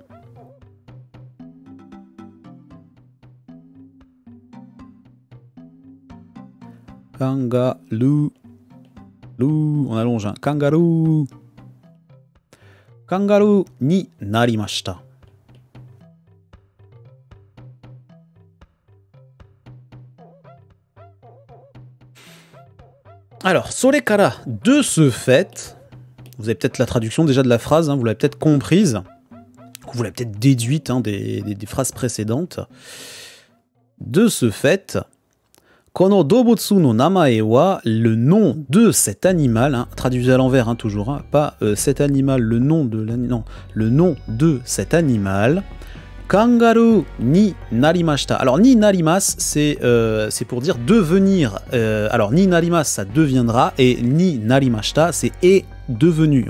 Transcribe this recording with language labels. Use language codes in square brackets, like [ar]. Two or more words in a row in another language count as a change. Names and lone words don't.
[fr] カンガルー。on allonge, hein. [ja] カンガルー。カンガルーになりました。 [fr] Alors, それから、de ce fait, vous avez peut-être la traduction déjà de la phrase, hein, vous l'avez peut-être comprise, vous l'avez peut-être déduite hein, des phrases précédentes. De ce fait, [ja] この動物の名前は, [fr] le nom de cet animal, hein, traduisez à l'envers hein, toujours, hein, pas cet animal, le nom de l'animal, non, le nom de cet animal. [ja] カンガルーになりました. [fr] Alors [ja] になります, [fr] c'est pour dire devenir. Alors [ja] になります, [fr] ça deviendra, et [ja] になりました, [fr] c'est est devenu.